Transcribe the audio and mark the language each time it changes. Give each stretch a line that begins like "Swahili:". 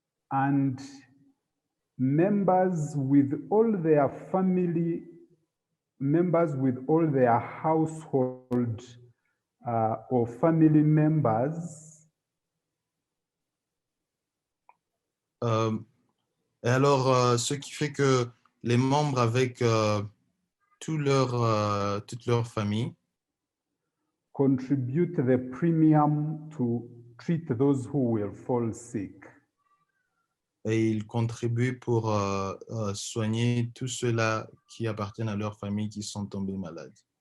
English: and members with all their family, members with all their household or family members
French: et alors ce qui fait que les membres avec toute leur famille
English: contribute the premium to treat those who will fall sick.
French: et ils contribuent pour soigner tous ceux-là qui appartiennent à leur famille qui sont tombés malades.